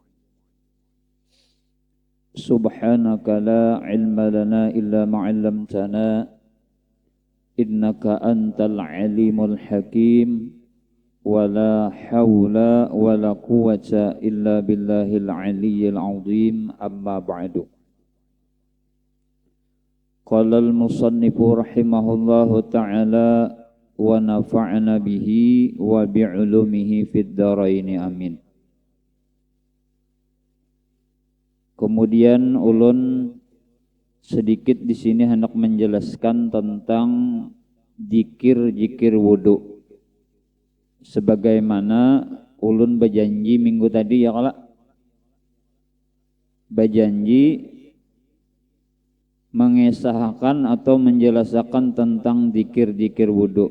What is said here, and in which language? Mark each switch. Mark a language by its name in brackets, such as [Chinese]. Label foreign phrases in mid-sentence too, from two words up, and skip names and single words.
[Arabic] سبحانك لا علم لنا إلا ما علمتنا إنك أنت العليم الحكيم ولا حول ولا قوة إلا بالله العلي العظيم. أما بعد. قال المصنف رحمه الله تعالى ونفعنا به وبعلومه في الدارين amin. [Indonesian] Kemudian ulun sedikit di sini hendak menjelaskan tentang zikir wudu. Sebagaimana ulun berjanji minggu tadi ya kalak, berjanji mengesahkan atau menjelaskan tentang zikir wudu.